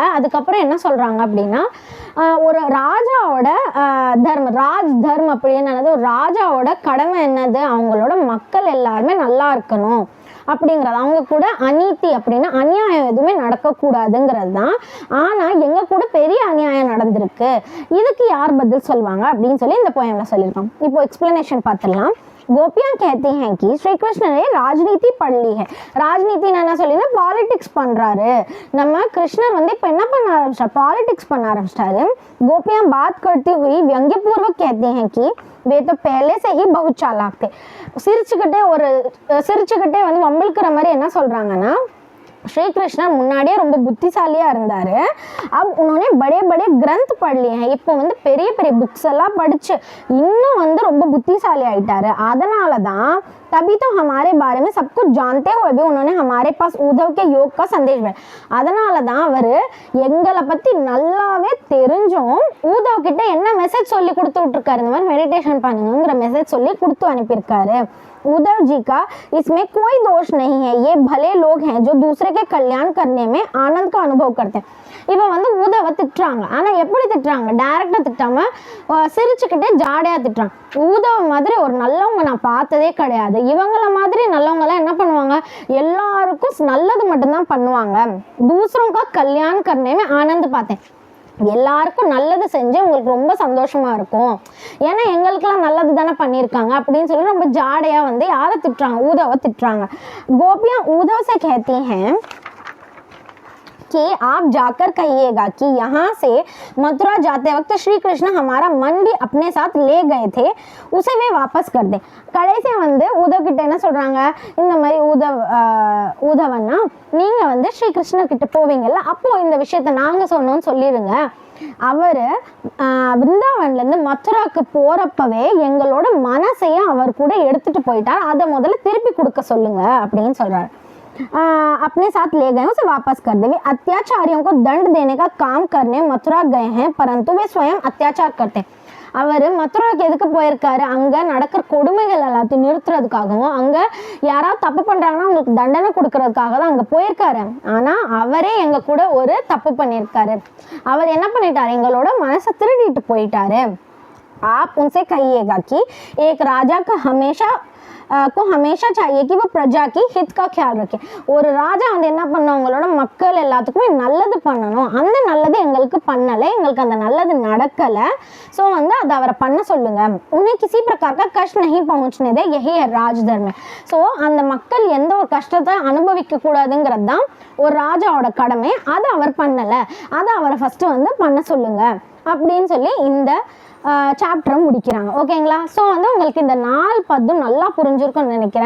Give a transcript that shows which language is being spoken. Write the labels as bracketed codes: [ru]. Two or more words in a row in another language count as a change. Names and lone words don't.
[ta] அதுக்கப்புறம் என்ன சொல்கிறாங்க அப்படின்னா, ஒரு ராஜாவோட ராஜ் தர்மம் அப்படின்னு என்னது, ஒரு ராஜாவோட கடமை என்னது, அவங்களோட மக்கள் எல்லாருமே நல்லா இருக்கணும் அப்படிங்கிறது. அவங்க கூட அநீதி அப்படின்னா அநியாயம் எதுவுமே நடக்கக்கூடாதுங்கிறது தான். ஆனால் எங்கள் கூட பெரிய அநியாயம் நடந்திருக்கு, இதுக்கு யார் பதில் சொல்லுவாங்க அப்படின்னு சொல்லி இந்த போயம்ல சொல்லியிருக்கோம். இப்போ எக்ஸ்பிளனேஷன் பார்த்துடலாம். [hi] गोपियां कहती हैं कि श्री कृष्ण ने राजनीति पढ़ ली है. [ta] राजनीति என்ன சொல்லினா பாலிடிக்ஸ் பண்றாரு. நம்ம கிருஷ்ணர் வந்து இப்போ என்ன பண்ண ஆரம்பிச்சார், பாலிடிக்ஸ் பண்ண ஆரம்பிச்சிட்டாரு. [hi] गोपियां बात करती हुई व्यंग्यपूर्वक कहती हैं कि वे तो पहले से ही बहुत चालाक थे. [ta] சிரிச்சுக்கிட்டே வந்து வம்பிழுக்கிற மாதிரி என்ன சொல்றாங்கன்னா, श्री कृष्ण முன்னாடியே ரொம்ப புத்திசாலியா இருந்தாரு. [hi] अब उन्होंने बड़े बड़े ग्रंथ पढ़ लिए हैं. [ta] இப்போ வந்து பெரிய பெரிய புக்ஸ் எல்லாம் படிச்சு இன்னும் வந்து ரொம்ப புத்திசாலி ஆயிட்டாரு. அதனால தான் [hi] तभी तो हमारे बारे में सब कुछ जानते हुए भी उन्होंने हमारे पास उद्धव के योग का संदेश भेजा. [ta] அதனால தான் அவர் எங்களை பத்தி நல்லாவே தெரிஞ்சும் ஊதவ் கிட்ட என்ன மெசேஜ் சொல்லி கொடுத்து விட்டுருக்காரு, இந்த மாதிரி மெடிடேஷன் பண்ணுங்கிற மெசேஜ் சொல்லி கொடுத்து அனுப்பியிருக்காரு. [hi] उद्धव जी का इसमें कोई दोष नहीं है, ये भले लोग हैं जो दूसरे के कल्याण करने में आनंद का अनुभव करते हैं. [ta] இப்போ வந்து ஊதவை திட்டுறாங்க, ஆனால் எப்படி திட்டுறாங்க, டைரக்டாக திட்டாம சிரிச்சுக்கிட்டே ஜாடையாக திட்டுறாங்க. ஊதவ மாதிரி ஒரு நல்லவங்க நான் பார்த்ததே கிடையாது. இவங்கள மாதிரி நல்லவங்களாம் என்ன பண்ணுவாங்க, எல்லாருக்கும் நல்லது மட்டும்தான் பண்ணுவாங்க. [hi] दूसरों का कल्याण करने में आनंद [ta] பார்த்தேன், எல்லாருக்கும் நல்லது செஞ்சு உங்களுக்கு ரொம்ப சந்தோஷமா இருக்கும், ஏன்னா எங்களுக்கெல்லாம் நல்லது தானே பண்ணியிருக்காங்க அப்படின்னு சொல்லி ரொம்ப ஜாடையா வந்து யாரை திட்டுறாங்க, ஊதவை திட்டுறாங்க. [hi] கோபியா ஊதவ் से कहती हैं कि आप जाकर कहिएगा कि यहाँ से मथुरा जाते वक्त श्री कृष्ण हमारा मन भी अपने साथ ले गए थे, उसे वे वापस कर दें. [ta] கடைசி வந்து உதவ் கிட்ட என்ன சொல்றாங்க, இந்த மாதிரி உதவன்னா நீங்க வந்து ஸ்ரீ கிருஷ்ணர் கிட்ட போவீங்கல்ல, அப்போ இந்த விஷயத்த நாங்க சொன்னோம்னு சொல்லிடுங்க. அவரு விருந்தாவன்ல இருந்து மதுராக்கு போறப்பவே எங்களோட மனசையும் அவர் கூட எடுத்துட்டு போயிட்டார், அதை முதல்ல திருப்பி கொடுக்க சொல்லுங்க அப்படின்னு சொல்றாரு. [hi] अपने साथ ले गए उसे वापस कर दे. वे अत्याचारियों को दंड देने का काम करने मथुरा गए हैं, परंतु वे स्वयं अत्याचार करते हैं. [ta] அவர் மதுராவுக்கு எதுக்கு போயிருக்காரு, அங்க நடக்கிற கொடுமைகள் எல்லாத்தையும் நிறுத்துறதுக்காகவும் அங்க யாராவது தப்பு பண்றாங்கன்னா அவங்களுக்கு தண்டனை கொடுக்கறதுக்காக தான் அங்க போயிருக்காரு. ஆனா அவரே எங்க கூட ஒரு தப்பு பண்ணியிருக்காரு. அவர் என்ன பண்ணிட்டாரு, எங்களோட மனசை திருடிட்டு போயிட்டாரு. [hi] आप उनसे कहिएगा कि एक राजा का हमेशा चाहिए कि वो प्रजा की हित का ख्याल रखे. [ta] ஒரு ராஜா வந்து என்ன பண்ணணும், உங்களோட மக்கள் எல்லாத்துக்குமே நல்லது பண்ணணும். அந்த நல்லது எங்களுக்கு பண்ணலை, எங்களுக்கு அந்த நல்லது நடக்கலை. ஸோ வந்து அதை அவரை பண்ண சொல்லுங்க. [hi] उन्हें किसी प्रकार का कष्ट नहीं पहुंचने दे, यही है राजधर्म. [ta] ஸோ அந்த மக்கள் எந்த ஒரு கஷ்டத்தை அனுபவிக்க கூடாதுங்கிறது தான் ஒரு ராஜாவோட கடமை. அதை அவர் பண்ணலை, அதை அவரை ஃபர்ஸ்ட் வந்து பண்ண சொல்லுங்க அப்படின்னு சொல்லி இந்த சாப்டரை முடிக்கிறாங்க. ஓகேங்களா? ஸோ வந்து உங்களுக்கு இந்த 4 பத்தும் நல்லா புரிஞ்சிருக்கும்னு நினைக்கிறேன்.